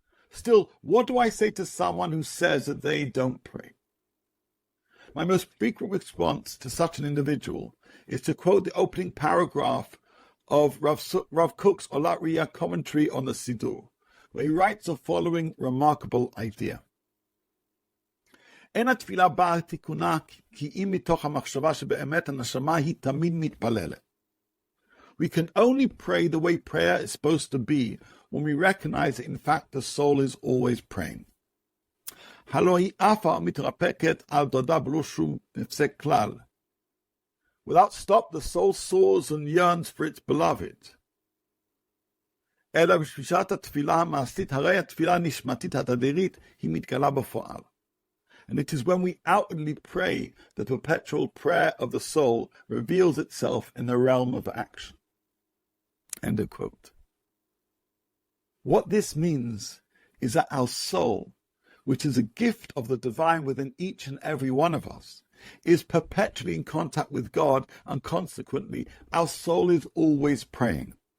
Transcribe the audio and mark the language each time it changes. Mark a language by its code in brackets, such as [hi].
[en] Still, what do I say to someone who says that they don't pray? My most frequent response to such an individual is to quote the opening paragraph of Rav Kook's Olat Riyah commentary on the Siddur, where he writes the following remarkable idea. [he] אין התפילה באה תיקונה כי אם מתוך המחשבה שבאמת הנשמה היא תמיד מתפללת. [en] We can only pray the way prayer is supposed to be when we recognize that in fact the soul is always praying. [he] הלא היא עפה ומתרפקת על דודה בלא שום הפסק כלל. [en] Without stop, the soul soars and yearns for its beloved. [he] אלא בשעת התפילה המעשית, הרי התפילה הנשמתית התדירית היא מתגלה בפועל. [en] and it is when we outwardly pray that the perpetual prayer of the soul reveals itself in the realm of action. End of quote. What this means is that our soul, which is a gift of the divine within each and every one of us, is perpetually in contact with God, and consequently, our soul is always praying.